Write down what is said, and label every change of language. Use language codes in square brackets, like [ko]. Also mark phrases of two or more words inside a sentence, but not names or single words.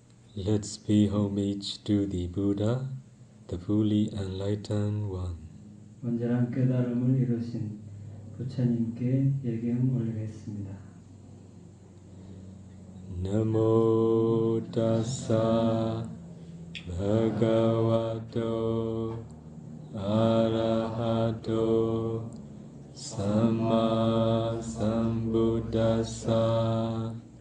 [en] Let's pay homage to the Buddha, the fully enlightened one. [ko] 온전한 깨달음을 이루신 부처님께 예경 올리겠습니다. [pi] Namo tassa bhagavato arahato samma sambuddhassa.